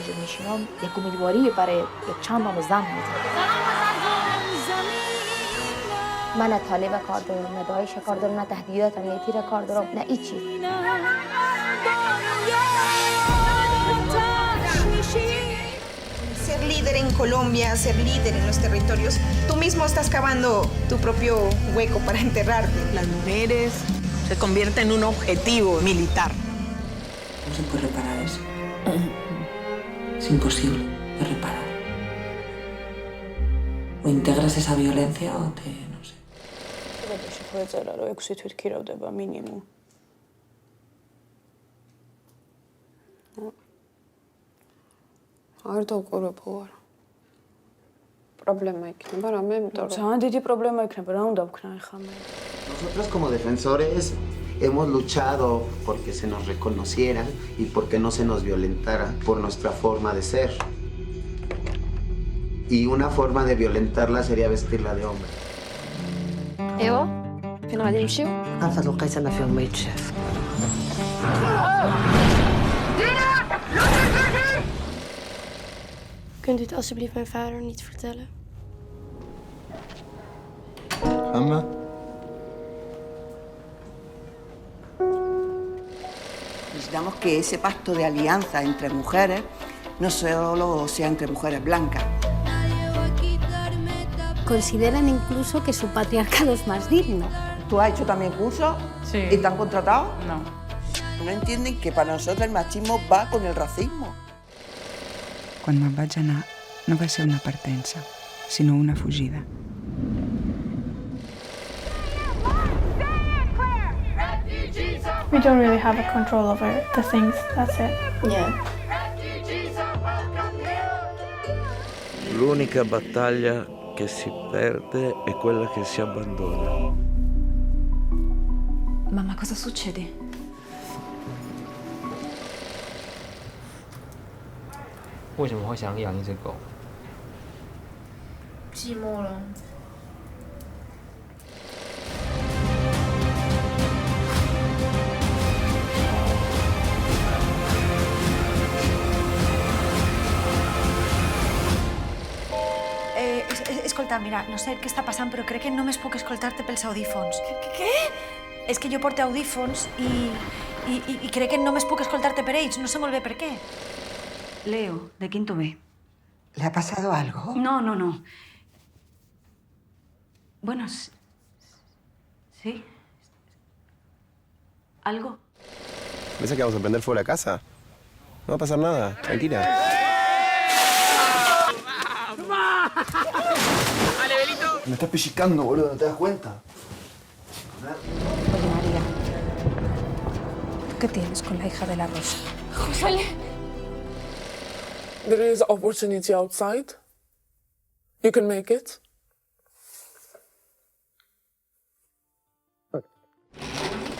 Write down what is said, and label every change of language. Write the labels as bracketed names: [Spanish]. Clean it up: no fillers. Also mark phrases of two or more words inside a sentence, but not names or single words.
[Persian] شلون یک امیدواری برای یک چند نام زن میده. من نه طالب کار دارم، نه داعش کار دارم، نه تهدیدات امنیتی را کار دارم، نه هیچی. [Spanish] Ser líder en Colombia, ser líder en los territorios, tú mismo estás cavando tu propio hueco para enterrarte. Las mujeres se convierten en un objetivo militar. No se puede reparar eso. Es imposible de reparar. O integras esa violencia o te... no sé. [Georgian] შეხვეწარა რომ 6 თვით ქირავდება მინიმუმ. არ დავყურებო არა. პრობლემა იქნება რამე, იმიტომ რომ ძალიან დიდი პრობლემა იქნება, რა უნდა ვქნა ახლა მე. [Spanish] Nosotros como defensores hemos luchado porque se nos reconociera y porque no se nos violentara por nuestra forma de ser. Y una forma de violentarla sería vestirla de hombre. [Arabic] ايوه فين غادي نمشيو؟ عارفة لقيت أنا في أمية شاف. [Dutch] Kunt u het alsjeblieft mijn vader niet vertellen? Mama? [Spanish] Necesitamos que ese pacto de alianza entre mujeres no solo sea entre mujeres blancas. Consideran incluso que su patriarcado es más digno. ¿Tú has hecho también cursos? Sí. ¿Y te han contratado? No. No entienden que para nosotros el machismo va con el racismo. [Catalan] Quan me'n vaig anar, no va ser una partença, sinó una fugida. [English] We don't really have a control over the things, that's it. Yeah. [Italian] L'unica battaglia che si perde è quella che si abbandona. Mamma, cosa succede? [Chinese] 为什么会想养一只狗？寂寞了。 [Catalan] Escolta, mira, no sé què està passant, però crec que només puc escoltar-te pels audífons. Què? És que jo porto audífons i crec que només puc escoltar-te per ells. No sé molt bé per què. [Spanish] Leo, de quinto B. ¿Le ha pasado algo? No, no, no. Bueno, sí. ¿Algo? ¿Piensas que vamos a prender fuego la casa? No va a pasar nada, tranquila. Me estás pellizcando, boludo, ¿no te das cuenta? Oye, María. ¿Qué tienes con la hija de la Rosa? José. [English] There is opportunity outside. You can make it.